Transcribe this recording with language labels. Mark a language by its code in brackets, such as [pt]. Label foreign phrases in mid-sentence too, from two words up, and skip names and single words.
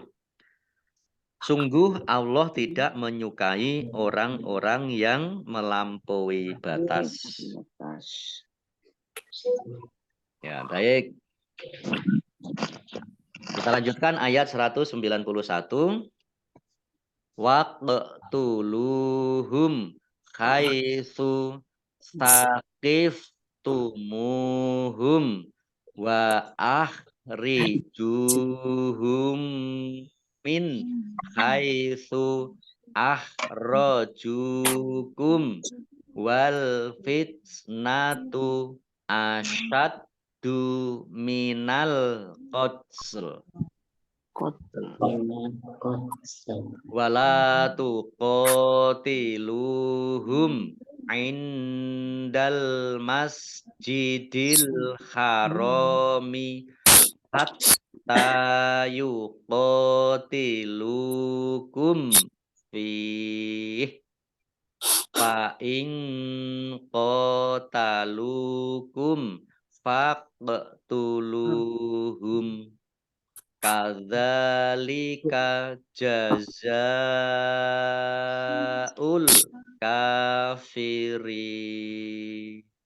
[id] Sungguh Allah tidak menyukai orang-orang yang melampaui batas. Ya, baik. Kita lanjutkan ayat 191. [ar] وقاتلوهم حيث ثقفتموهم وأخرجوهم من حيث أخرجوكم والفتنة أشد من القتل. ولا تقاتلوهم عند المسجد الحرام حتى يقاتلوكم فيه فإن قاتلوكم فاقتلوهم كذلك جزاء الكافرين.